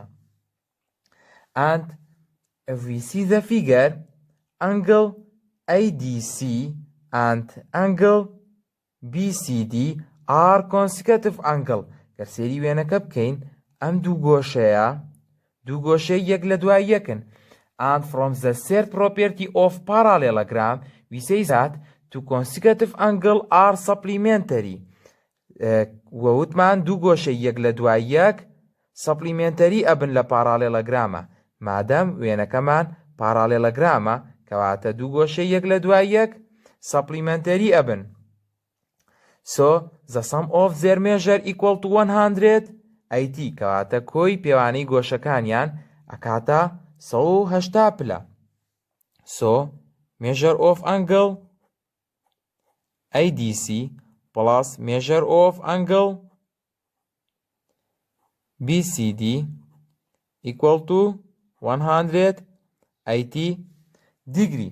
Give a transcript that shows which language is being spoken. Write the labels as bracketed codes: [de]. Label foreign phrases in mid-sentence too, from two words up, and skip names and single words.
[en] And if we see the figure, angle ADC and angle BCD are consecutive angle. [ckb] گەرسێری وێنەکە بکەین ئەم دوو گۆشەی یەک لە دوای یەکن. [en] And from the third property of parallelogram we say that two consecutive angle are supplementary. [ckb] ووتمان دوو گۆشەی یەک لە دوای یەک supplementary ئەبن لە parallelogramە مادەم وێنەکەمان parallelogramە کەواتە دوو گۆشەی یەک لە دوای یەک supplementary ئەبن. [en] So the sum of their measure equal to 180 [ckb] کەواتە کۆی پێوانەی گۆشەکانیان ئەکاتە 180 پلە. [en] So measure of angle ADC plus measure of angle BCD equal to 180 degree.